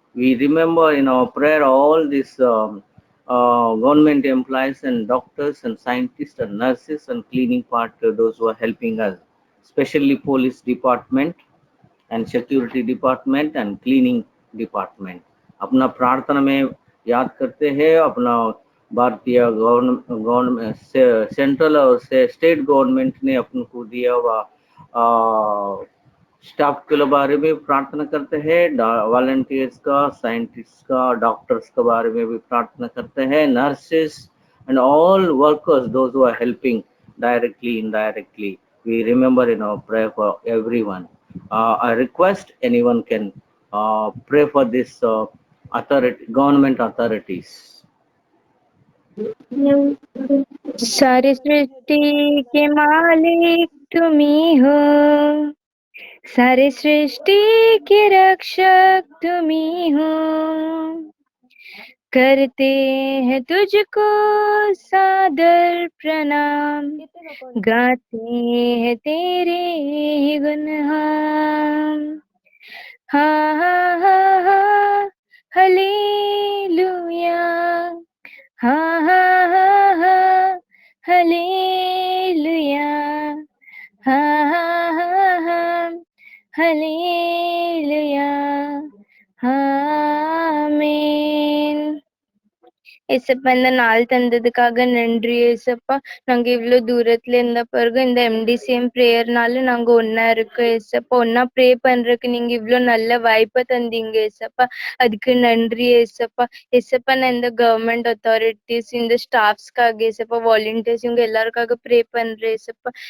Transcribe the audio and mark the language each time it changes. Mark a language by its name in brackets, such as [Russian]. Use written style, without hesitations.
[English] We remember in our prayer all these government employees and doctors and scientists and nurses and cleaning part, those who are helping us, especially police department and security department and cleaning department. [Hindi] अपना प्रार्थना में याद करते हैं अपना भारतीय government central और state government ने अपन को दिया हुआ स्टाफ के बारे में प्रार्थना करते हैं, वॉलंटियर्स का, साइंटिस्ट का, डॉक्टर्स के बारे में भी प्रार्थना करते हैं, nurses [English] and all workers, those who are helping directly, indirectly. We remember in our prayer for everyone. I request anyone can pray for this government authorities. [Hindi] सारी सृष्टि के मालिक तुम ही हो, सारी सृष्टि के रक्षक तुम ही हो, करते हैं तुझको सादर प्रणाम, गाते हैं तेरे ही गुणगान। हा हा हा हा हालेलुया, हा हा हा हा हालेलुया, हा हा हा हा हालेलुया, ஆமென். [Tamil] ஏசப்பா இந்த நாள் தந்ததுக்காக நன்றி ஏசப்பா. நாங்க இவ்வளவு தூரத்துல இருந்த பிறகு இந்த MDCM பிரேயர்னால நாங்க ஒன்னா இருக்கோம் ஏசப்பா. ஒன்னா ப்ரே பண்றதுக்கு நீங்க இவ்வளவு நல்ல வாய்ப்பை தந்தீங்க ஏசப்பா, அதுக்கு நன்றி ஏசப்பா. ஏசப்பா நான் இந்த கவர்மெண்ட் அத்தாரிட்டிஸ், இந்த ஸ்டாஃப்ஸ்க்காக ஏசப்பா, வாலண்டியர்ஸ், இவங்க எல்லாருக்காக ப்ரே பண்றேன் ஏசப்பா.